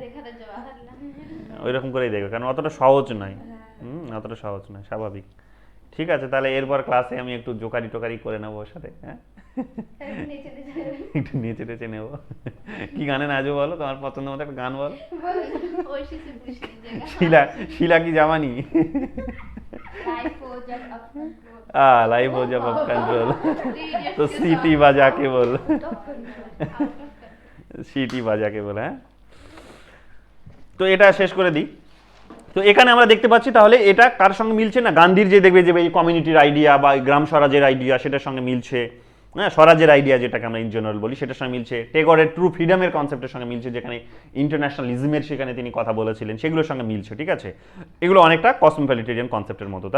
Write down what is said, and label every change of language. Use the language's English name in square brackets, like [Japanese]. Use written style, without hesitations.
[Bangla] দেখাতে যাওয়া ওই রকম করেই দেখবে, কারণ অতটা সহজ নয়, অতটা সহজ নয়, স্বাভাবিক। ঠিক আছে তাহলে এরপর ক্লাসে আমি একটু জোকারি টোকারি করে নেবো ওর সাথে, হ্যাঁ একটু নেচে নেচে একটু নেচে টেচে নেবো। কি গানে নাচবো বলো, তোমার পছন্দ মতো একটা গান বলো। [Hindi] ঐশী से पूछ लीजिएगा। শিলা শিলা কি জামানি? लाइफ हो जब अप कंट्रोल। लाइव हो जब अब कंट्रोल तो सीटी बजा के बोल, [Bangla] সিটি বাজাকে বলে, হ্যাঁ তো এটা শেষ করে দিই। তো এখানে আমরা দেখতে পাচ্ছি তাহলে এটা কার সঙ্গে মিলছে না, গান্ধীর যে দেখবে যে এই কমিউনিটির আইডিয়া বা গ্রাম স্বরাজের আইডিয়া সেটার সঙ্গে মিলছে, হ্যাঁ স্বরাজের আইডিয়া যেটাকে আমরা ইন জেনারেল বলি সেটার সঙ্গে মিলছে, টেগরের ট্রু ফ্রিডমের কনসেপ্টের সঙ্গে মিলছে, যেখানে ইন্টারন্যাশনালিজমের সেখানে তিনি কথা বলেছিলেন সেগুলোর সঙ্গে মিলছে, ঠিক আছে এগুলো অনেকটা কসমোপলিটেরিয়ান কনসেপ্টের মতো।